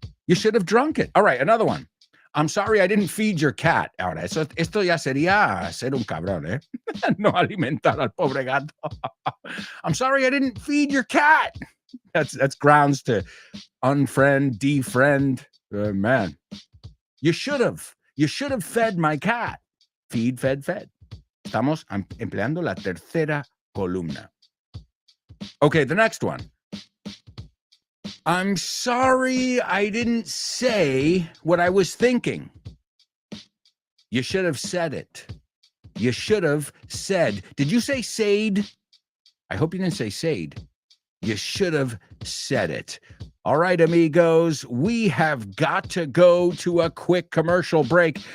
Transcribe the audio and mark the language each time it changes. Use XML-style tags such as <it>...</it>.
<en>You should have drunk it. All right, another one. I'm sorry I didn't feed your cat.</en> <es>Ahora, esto ya sería ser un cabrón, ¿eh? No alimentar al pobre gato.</es> <en>I'm sorry I didn't feed your cat. That's grounds to unfriend, defriend. Man, you should have fed my cat. Feed, fed, fed.</en> <es>Estamos empleando la tercera columna.</es> <en>Okay, the next one. I'm sorry I didn't say what I was thinking. You should have said it. You should have said. Did you say said? I hope you didn't say said. You should have said it. All right, amigos, we have got to go to a quick commercial break.</en>